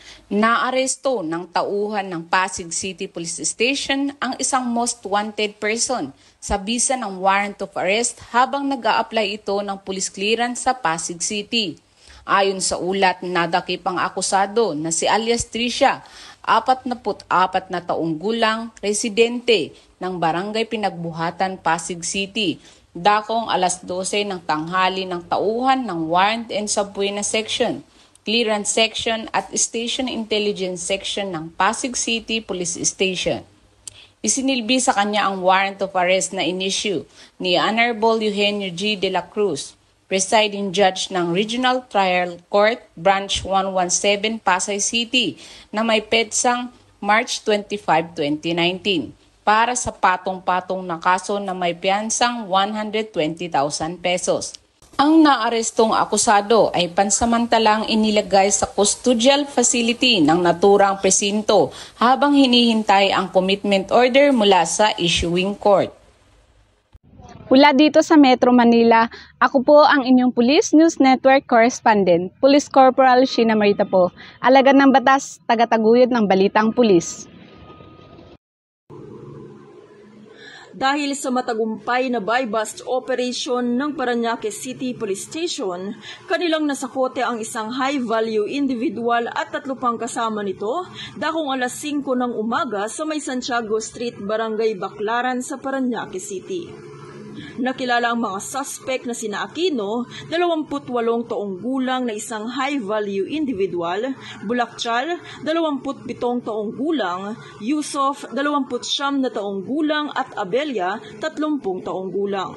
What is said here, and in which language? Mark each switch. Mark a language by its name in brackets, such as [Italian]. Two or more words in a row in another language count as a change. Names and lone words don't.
[Filipino] Naaresto ng tauhan ng Pasig City Police Station ang isang [English] most wanted person [Filipino] sa bisa ng [English] warrant of arrest [Filipino] habang nag-a-apply ito ng [English] police clearance [Filipino] sa Pasig City. Ayon sa ulat, nadakip ang akusado na si alias Tricia, 44 na taong gulang, residente ng Barangay Pinagbuhatan, Pasig City. Dakong alas 12 ng tanghali ng tauhan ng Warrant and Subpoena Section, Clearance Section at Station Intelligence Section ng Pasig City Police Station. Isinilbi sa kanya ang [English] warrant of arrest [Filipino] na in-issue ni Honorable Eugenio G. de la Cruz, [English] Presiding Judge [Filipino] ng Regional Trial Court, Branch 117, Pasay City, na may petsang March 25, 2019, para sa patong-patong na kaso na may piyansang 120,000 pesos. Ang naarestong akusado ay pansamantalang inilagay sa [English] custodial facility [Filipino] ng naturang presinto habang hinihintay ang [English] commitment order [Filipino] mula sa [English] issuing court. [Filipino] Mula dito sa Metro Manila, ako po ang inyong Police News Network Correspondent, Police Corporal Sheena Marita po, alagad ng batas, tagataguyod ng balitang pulis. Dahil sa matagumpay na [English] buy-bust operation [Filipino] ng Parañaque City Police Station, kanilang nasakote ang isang [English] high-value individual [Filipino] at 3 pang kasama nito dakong alas 5 ng umaga sa may Santiago Street, Barangay Baclaran sa Parañaque City. Nakilala ang mga suspect na sina Aquino, 28 taong gulang na isang [English] high-value individual, [Filipino] Bulakchal, 27 taong gulang, Yusuf, 29 na taong gulang at Abelia, 30 taong gulang.